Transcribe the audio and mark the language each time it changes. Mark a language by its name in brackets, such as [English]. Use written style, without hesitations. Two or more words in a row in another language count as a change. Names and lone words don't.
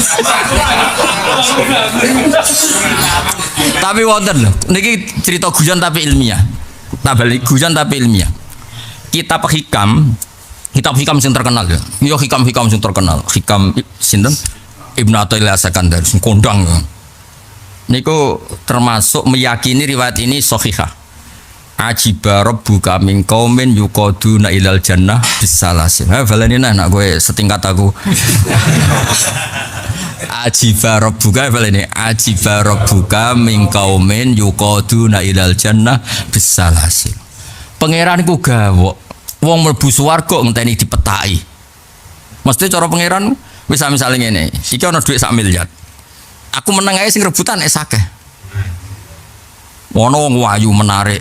[Javanese] Tapi wonten lho, niki cerita guyon tapi ilmiah. Tak balik guyon tapi ilmiah. Kitab hikam sing terkenal ya. Yo hikam sing terkenal. Hikam sinten? Ibnu Athaillah As-Sakandari sing kondang. [Indonesian] Niku termasuk meyakini riwayat ini sahihah. [Arabic] Ajiba rabbuka min qaumin yuqaduna ilal jannah bisalasil. [Javanese] Ha baleni nak kowe setingkat aku. [Arabic] Ajiba rabbuka [Javanese] baleni [Arabic] ajiba rabbuka min qaumin yuqaduna ilal jannah bisalasil. [Javanese] Pangeran ku gawok wong mlebu swarga ngenteni dipetaki. Mesti cara pangeran wis misale ngene, iki ana dhuwit 1 miliar. Aku menang ae sing rebutan nek akeh. Ono wong wayu menarik.